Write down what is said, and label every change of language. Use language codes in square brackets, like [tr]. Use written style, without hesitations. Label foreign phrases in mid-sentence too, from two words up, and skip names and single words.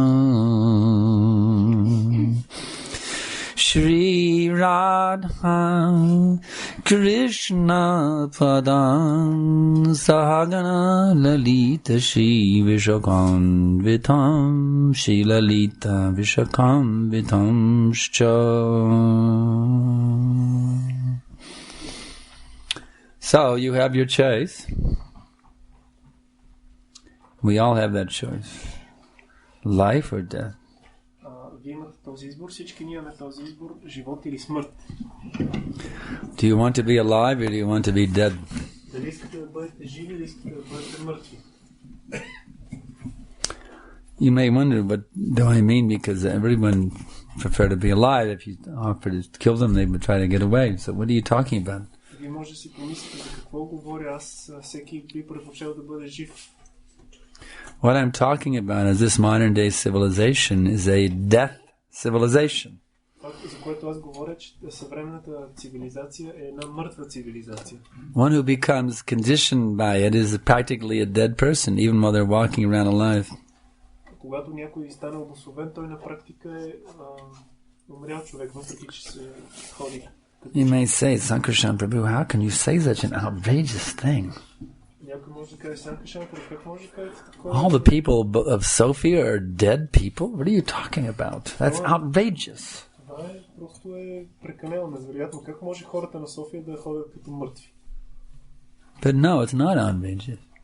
[sa] श्री राधा कृष्ण पदम सहगण ललिता श्री विशाकम वितम श्री ललिता विशाकम वितम श्च. [en] So you have your choice. We all have that choice. Life or death. [bg] Вие имате този избор, всички ние имаме този избор, живот или смърт. [en] Do you want to be alive or do you want to be dead? [bg] Дали искате да бъдете живи или искате да бъдете мъртви? [en] You may wonder what do I mean, because everyone prefer to be alive. If you offer to kill them, they would try to get away. So what are you talking about? [bg] Вие може да си помислите за какво говоря. Аз всеки би предпочел да бъде жив. [en] What I'm talking about is this modern day civilization is a death civilization. [bg] За което аз говоря, че съвременната цивилизация е една мъртва цивилизация. [en] One who becomes conditioned by it is practically a dead person, even while they're walking around alive. [bg] Когато някой стане обособен, той на практика е умрял човек, въпреки че се ходи. [en] You may say, Sankarshan Prabhu, how can you say such an outrageous thing? All the people of Sofia are dead people? What are you talking about? That's outrageous. But no, it's not outrageous.